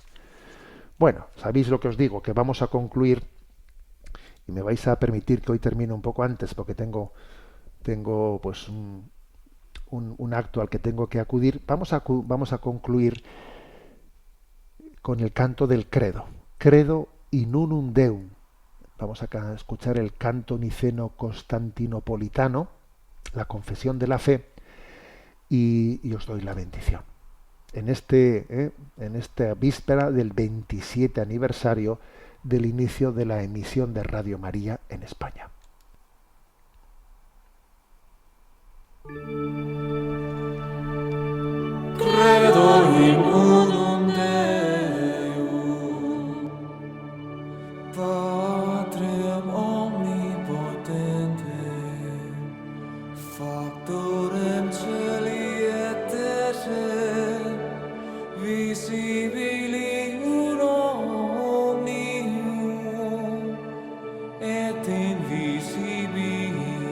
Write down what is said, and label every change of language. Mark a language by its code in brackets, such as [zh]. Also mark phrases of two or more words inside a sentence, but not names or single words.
[es] Bueno, sabéis lo que os digo, que vamos a concluir, y me vais a permitir que hoy termine un poco antes, porque tengo pues un acto al que tengo que acudir. Vamos a concluir con el canto del Credo. [la] Credo in unum Deum. [es] Vamos a escuchar el canto niceno constantinopolitano, la confesión de la fe, y os doy la bendición. En esta víspera del 27 aniversario del inicio de la emisión de Radio María en España. [la] Credo in unum Deum, Patrem omnipotente, Factorem celi et terrae, visibili omnium, et invisibili.